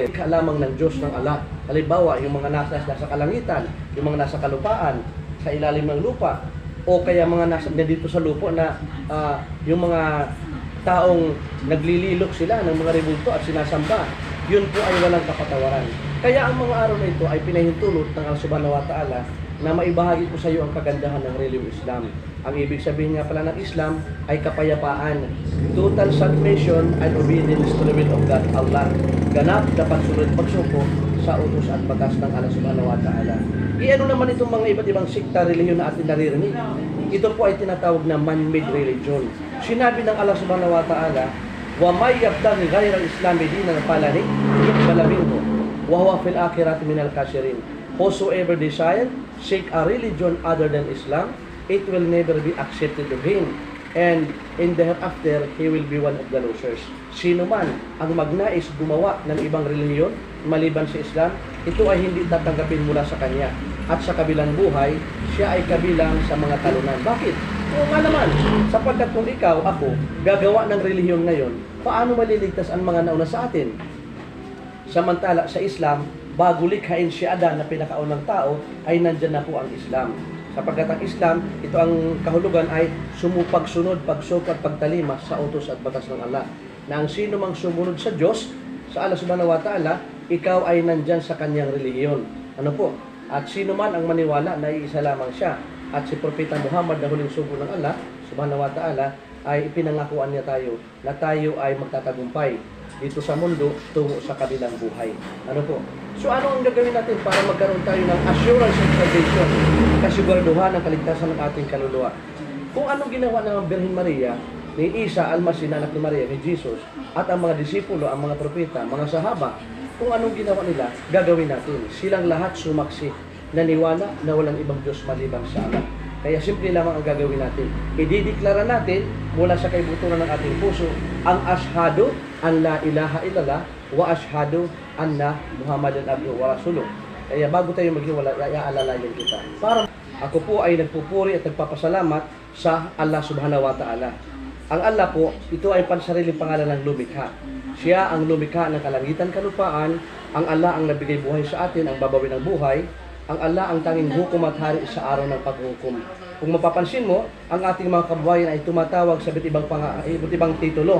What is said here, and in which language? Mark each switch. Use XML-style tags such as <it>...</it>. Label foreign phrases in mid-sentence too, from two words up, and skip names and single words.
<tl>Kalamang ng Diyos ng Allah. Halimbawa, yung mga nasa kalangitan, yung mga nasa kalupaan, sa ilalim ng lupa, o kaya mga nasa dito sa lupo na yung mga taong naglililok sila ng mga rebulto at sinasamba, yun po ay walang kapatawaran. Kaya ang mga araw na ito ay pinahintulot ng Allah</tl> <ar>سبحانه وتعالى</ar> <tl>na maibahagi ko sa iyo ang kagandahan ng reliyong Islam. Ang ibig sabihin nga pala ng Islam ay kapayapaan,</tl> <en>total submission and obedience to the will of God, Allah.</en> <tl>Ganap na pagsunod pagsuko sa utos at batas ng Allah</tl> <ar>سبحانه وتعالى.</ar> <tl>Iano naman itong mga iba't ibang sikta relihiyon na atin naririnig? Ito po ay tinatawag na</tl> <en>man-made religion.</en> <tl>Sinabi ng Allah</tl> <ar>سبحانه وتعالى ومن يبتغ غير الإسلام دينا فلن يقبل منه وهو في الآخرة من الخاسرين.</ar> <en>Whosoever desire seek a religion other than Islam, it will never be accepted of him, and in the hereafter he will be one of the losers.</en> <tl>Sino man ang magnais gumawa ng ibang relihiyon maliban sa Islam, ito ay hindi tatanggapin mula sa kanya, at sa kabilang buhay siya ay kabilang sa mga talunan. Bakit? Oo nga naman, sapagkat kung ikaw, ako, gagawa ng relihiyon ngayon, paano maliligtas ang mga nauna sa atin? Samantala sa Islam, bago likhain si Adan na pinakaunang tao, ay nandyan na po ang Islam. Sapagkat ang Islam, ito ang kahulugan ay sumupagsunod, pagsukat, pagtalima sa utos at batas ng Allah. Na ang sino mang sumunod sa Diyos, sa Allah</tl> <ar>سبحانه وتعالى,</ar> <tl>ikaw ay nandyan sa kanyang relihiyon. Ano po? At sino man ang maniwala na iisa lamang siya, at si Propeta Muhammad na huling sugo ng Allah</tl> <ar>سبحانه وتعالى,</ar> <tl>ay ipinangakuan niya tayo na tayo ay magtatagumpay dito sa mundo tungo sa kabilang buhay. Ano po? So ano ang gagawin natin para magkaroon tayo ng</tl> <en>assurance of salvation,</en> <tl>kasiguraduhan ng kaligtasan ng ating kaluluwa? Kung anong ginawa ng Birhen Maria, ni Isa, Almasih, anak ni Maria, ni Jesus, at ang mga disipulo, ang mga propeta, mga sahaba, kung anong ginawa nila, gagawin natin. Silang lahat sumaksi, naniwala na walang ibang Diyos maliban sa Allah. Kaya simple lamang ang gagawin natin. Idideklara natin mula sa kaibuturan ng ating puso ang</tl> <ar>أشهد أن لا إله إلا الله وأشهد أن محمدا عبده ورسوله.</ar> <tl>Kaya bago tayo maghiwalay, iaalalayan kita. Para ako po ay nagpupuri at nagpapasalamat sa Allah</tl> <ar>سبحانه وتعالى.</ar> <tl>Ang Allah po, ito ay pansariling pangalan ng lumikha. Siya ang lumikha ng kalangitan kalupaan. Ang Allah ang nabigay buhay sa atin, ang babawi ng buhay. Ang Allah ang tanging hukom at hari sa araw ng paghukom. Kung mapapansin mo, ang ating mga kababayan ay tumatawag sa iba't ibang titulo.</tl>